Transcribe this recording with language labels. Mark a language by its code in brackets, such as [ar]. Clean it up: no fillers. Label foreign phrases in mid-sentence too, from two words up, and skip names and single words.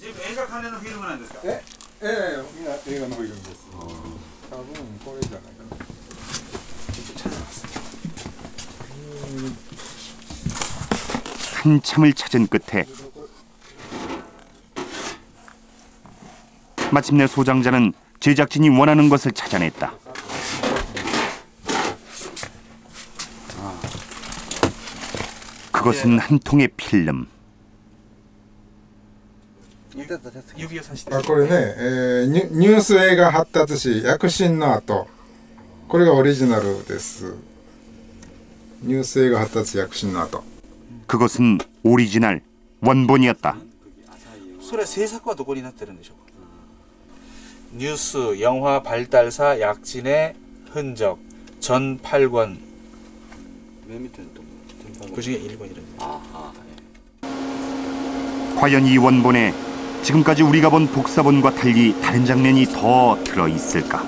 [ko] 한참을 찾은 끝에 마침내 소장자는 제작진이 원하는 것을 찾아냈다. 그것은 한 통의 필름. [ja] これね、ニュース映画発達史躍進の後、これがオリジナルです。ニュース映画発達躍進の後。 [ko] 그것은 오리지널 원본이었다. [ja] それは制作はどこになってるんでしょうか。 [ko] ニュース 영화 발달사 약진의 흔적 전 8권. 맨 밑에는 또 그 중에 1권이라는. 과연 이 원본에 지금까지 우리가 본 복사본과 달리 다른 장면이 더 들어있을까?